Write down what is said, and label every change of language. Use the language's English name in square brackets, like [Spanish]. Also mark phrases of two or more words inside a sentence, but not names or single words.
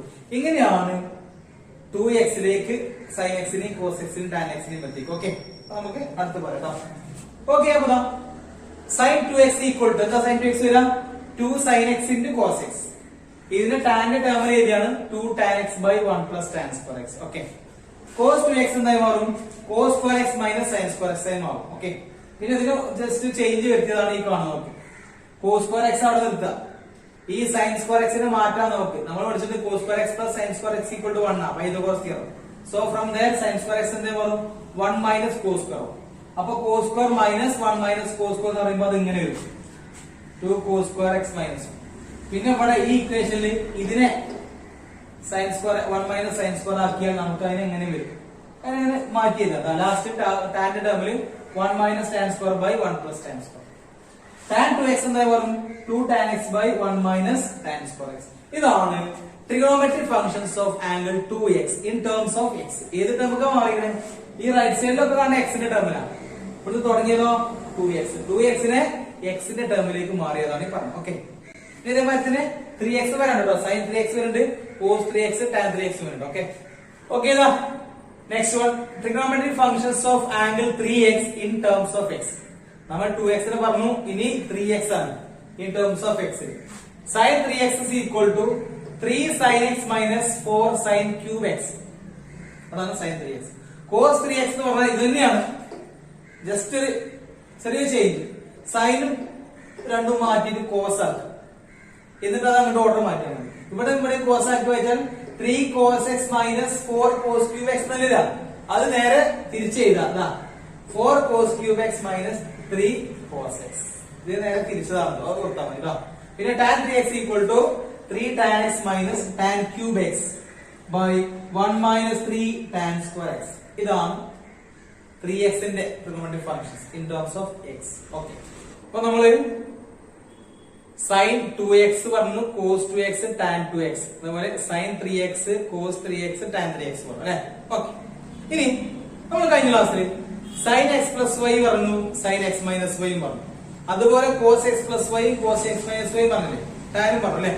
[Malayalam] ഇങ്ങനെയാണ് 2x ലേക്ക് sin x നെയും cos x നെയും tan x നെയും എത്തിക്കും. ഓക്കെ, നമുക്ക് അടുത്ത് പറയാം. ഓക്കെ, അപ്പൊ [English] sin 2x equal to [Malayalam] എന്താ? [English] sin 2x വരാം 2 sin x into cos x. [Malayalam] ഇതിന് tan ന്റെ ടേമിൽ എഴുതിയാണ് [English] 2 tan x by 1 plus tan square x. [Malayalam] ഓക്കെ, cos 2x എന്തായി മാറും? [English] cos square x minus sin square x [Malayalam] ആയി മാറും. ഓക്കെ, പിന്നെ ഇതിന് ജസ്റ്റ് ചേഞ്ച് വരുത്തിയതാണ് ഈ കാണുന്നത്. [English] cos square x [Malayalam] അവിടെ നിർത്തുക. ഈ [English] sin square x [Malayalam] നെ മാറ്റാൻ നോക്ക്. നമ്മൾ പഠിച്ചത് [English] cos square x plus sin square x equal to 1 [Malayalam] ആ പൈതഗോറസ് തിയറം. [English] so from there sin square x [Malayalam] എന്തായി മാറും? [English] 1 minus cos square. അപ്പൊ cos square minus 1 minus cos square [Malayalam] എന്ന് പറയുമ്പോൾ അത് ഇങ്ങനെ വരും [English] 2 cos square x minus 1. [Malayalam] പിന്നെ ഇവിടെ ഈ ഇക്വേഷനിൽ ഇതിനെ [English] sin square 1 minus sin square [Malayalam] ആക്കിയാൽ നമുക്ക് അതിനെ എങ്ങനെ വരും? അങ്ങനെ മാറ്റിയതാ. ലാസ്റ്റ് tan ന്റെ ടേമിൽ [English] 1 minus tan square by 1 plus tan square. [Malayalam] tan 2x എന്തായി വരും? [English] 2 tan x by 1 minus tan square x. ഇതാണ് trigonometric functions of angle 2x in terms of x. [Malayalam] ഏത് ടേമൊക്കെ മാറിയത്? ഈ റൈറ്റ് സൈഡിലൊക്കെ കാണുന്ന x ന്റെ ടേമിലാണ്. ഇവിടുന്ന് തുടങ്ങിയതോ 2x നെ x ന്റെ ടേമിലേക്ക് മാറിയതാണ് ഈ പറഞ്ഞത്. ഓക്കെ, ഇതേപോലെ തന്നെ 3x വരാനുണ്ടോ? sin 3x വരുന്നുണ്ട്, cos 3x tan 3x വരുന്നുണ്ട്. [English] okay okay, ഇതാ next one trigonometric functions of angle 3x in terms of x. [Malayalam] നമ്മൾ 2x നെ പറഞ്ഞു, ഇനി 3x ആണ് [English] in terms of x. sin 3x is equal to 3 sin x minus 4 sin cube x. [Malayalam] അതാണ് sin 3x. cos 3x എന്ന് പറഞ്ഞാൽ ഇത് തന്നെയാണ്, ജസ്റ്റ് ഒരു ചെറിയ ചേഞ്ച്. സൈനും രണ്ടും മാറ്റിയിട്ട് കോസ് ആക്കുക, എന്നിട്ട് അത് അങ്ങോട്ട് ഓർഡർ മാറ്റിയാൽ മതി. ഇവിടെ കോസ് ആക്കി വെച്ചാൽ [English] 3 cos x minus 4 cos cube x [Malayalam] എന്നല്ല, അത് നേരെ തിരിച്ച് എഴുതാം. [English] 4 cos cube x minus 3 cos x [Malayalam] ഇത് നേരെ തിരിച്ചതാണ്, അത് കൊടുത്താൽ മതി കേട്ടോ. [English] പിന്നെ tan 3x equal to 3 tan x minus tan cube x by 1 minus 3 tan square x. [Malayalam] ഇതാണ് 3x ന്റെ [English] trigonometric functions in terms of x. Okay. [Malayalam] അപ്പൊ നമ്മള് സൈൻ 2x പറഞ്ഞു, cos 2x, tan 2x, അതുപോലെ സൈൻ 3x, cos 3x, tan 3x പറഞ്ഞു അല്ലെ. ഓക്കെ, ഇനി നമ്മൾ കഴിഞ്ഞ ക്ലാസ്സിൽ [English] sin x plus y [Malayalam] പറഞ്ഞു, [English] sin x minus y [Malayalam] പറഞ്ഞു, അതുപോലെ [English] cos x plus y, cos x minus y [Malayalam] പറഞ്ഞില്ലേ, ടാനും പറഞ്ഞു അല്ലെ.